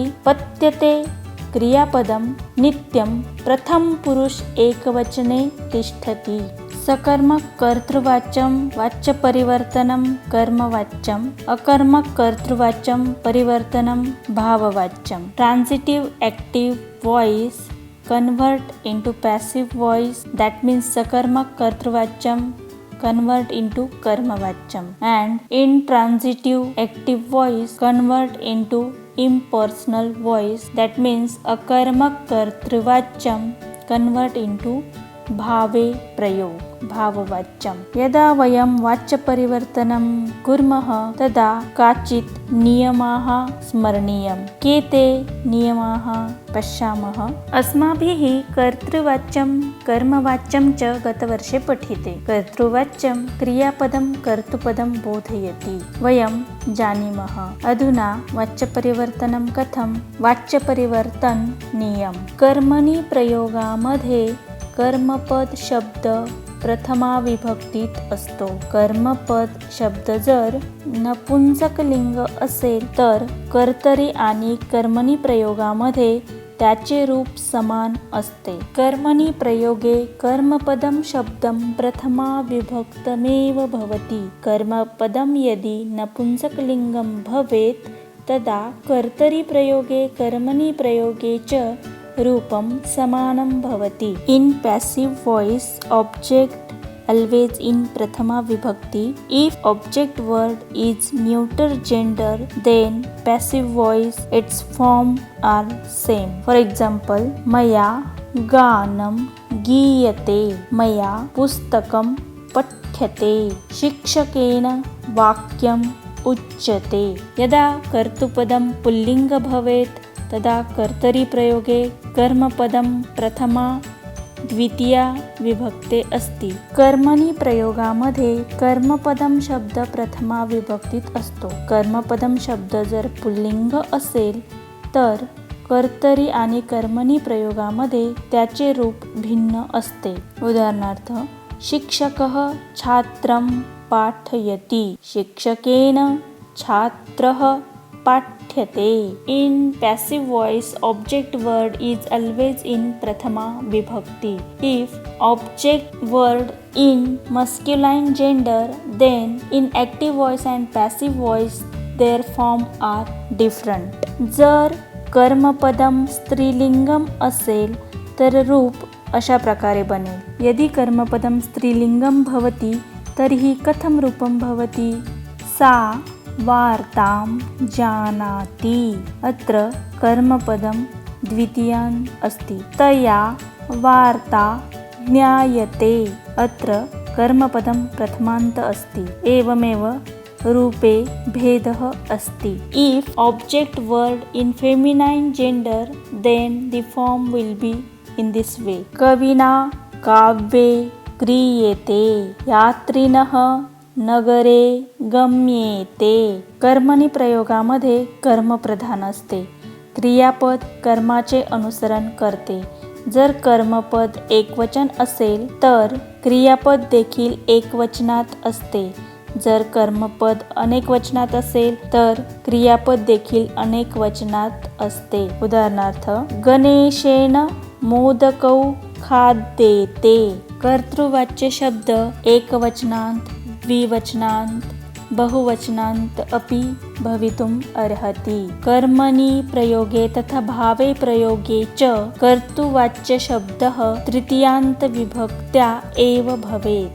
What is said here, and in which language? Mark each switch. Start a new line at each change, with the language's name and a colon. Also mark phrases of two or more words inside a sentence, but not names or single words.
Sanskrit: पत्यते क्रियापदं नित्यं प्रथम पुरुष एकवचने तिष्ठति. सकर्मकर्तृवाच्यं वाच्यपरिवर्तनं कर्मवाच्यम्. अकर्मकर्तृवाच्यं परिवर्तनं भाववाच्यं.
English: transitive active voice convert into passive voice. That means
Sanskrit: सकर्मक कर्तृवाच्यम
English: convert into karmavachyam, and intransitive active voice convert into impersonal voice. That means
Sanskrit: अकर्मक कर्तृवाच्यम
English: convert into
Sanskrit: भावे प्रयोग भाववाच्यम. यदा वयं वाच्यपरिवर्तनं कुर्मः तदा काचित् नियमाः स्मरणीयम्. के ते नियमाः पश्यामः. अस्माभिः कर्तृवाच्यं कर्मवाच्यं च गतवर्षे पठिते. कर्तृवाच्यं क्रियापदं कर्तृपदं बोधयति वयं जानीमः. अधुना वाच्यपरिवर्तनं कथं. वाच्यपरिवर्तनीयं.
Marathi: कर्मणि प्रयोगामध्ये कर्मपद शब्द प्रथमा विभक्तीत असतो. कर्मपद शब्द जर नपुंसकलिंग असेल तर कर्तरी आणि कर्मणी प्रयोगामध्ये त्याचे रूप समान असते.
Sanskrit: कर्मणी प्रयोगे कर्मपदम शब्दम प्रथमा विभक्तमेव भवति. कर्मपदम यदि नपुंसकलिंगम भवेत् तदा कर्तरी प्रयोगे कर्मणी प्रयोगे च रूपम समानं भवति.
English: In passive voice, object always in
Sanskrit: प्रथमा विभक्ति.
English: If object word is neuter gender, then passive voice its form are same. For example,
Sanskrit: maya गानं गीयते, मया पुस्तकं पठ्यते, शिक्षकेन वाक्यम् उच्यते. यदा कर्तृपदं पुल्लिंग भवेत् तदा कर्तरी प्रयोगे कर्मपदं प्रथमा द्वितीया विभक्ते अस्ति.
Marathi: कर्मणी प्रयोगामध्ये कर्मपदम शब्द प्रथमा विभक्तीत असतो. कर्मपदम शब्द जर पुल्लिंग असेल तर कर्तरी आणि कर्मणी प्रयोगामध्ये त्याचे रूप भिन्न असते.
Sanskrit: उदाहरणार्थ शिक्षकः छात्रं पाठयति, शिक्षकेन छात्रः पाठ्यते.
English: In passive voice, object word is always in
Sanskrit: प्रथमा विभक्ति.
English: If object word in masculine gender, then in active voice and passive voice their form are different.
Marathi: जर कर्मपदम स्त्रीलिंगम असेल तर रूप अशा प्रकारे बनेल.
Sanskrit: यदि कर्मपदम स्त्रीलिंगम भवति तर्हि कथं रूपं भवति. सा वार्तां जानाति. अत्र कर्मपदं द्वितीयान् अस्ति. तया वार्ता ज्ञायते. अत्र कर्मपदं प्रथमान्त अस्ति. एवमेव रूपे भेदः अस्ति.
English: If object word in feminine gender, then the form will be in this way.
Sanskrit: कविना काव्ये क्रियेते, यात्रिणः नगरे गम्येते.
Marathi: कर्मणी प्रयोगामध्ये कर्म प्रधान असते. क्रियापद कर्माचे अनुसरण करते. जर कर्मपद एकवचन असेल तर क्रियापद देखील एकवचनात असते. जर कर्मपद अनेक वचनात असेल तर क्रियापद देखील अनेक वचनात असते.
Sanskrit: उदाहरणार्थ गणेशेन मोदकौ खाद्येते. कर्तृवाच्य शब्द एकवचनांत द्विवचनांत बहुवचनांत अपि भवितुम् अर्हति. कर्मणि प्रयोगे तथा भावे प्रयोगे च कर्तृवाच्य शब्दः तृतीयान्त विभक्त्या एव भवेत्.